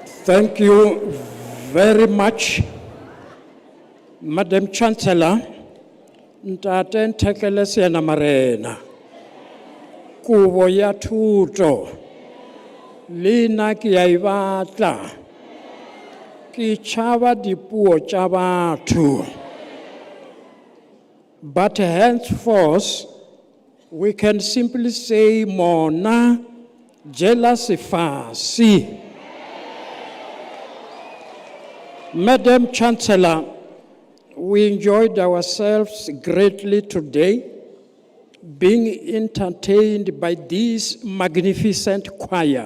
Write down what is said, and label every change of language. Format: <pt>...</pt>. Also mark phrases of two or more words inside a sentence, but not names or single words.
<en>Thank you very much, Madam Chancellor.</en> <st>Ntate Nthekele Siena Marena. Kubo ya thuto. Lina ki ya ibatla. Ki chava dipuo tsa batho.</st> <en>But henceforth, we can simply say mona jealousy fasi. Madam Chancellor, we enjoyed ourselves greatly today, being entertained by this magnificent choir.</en>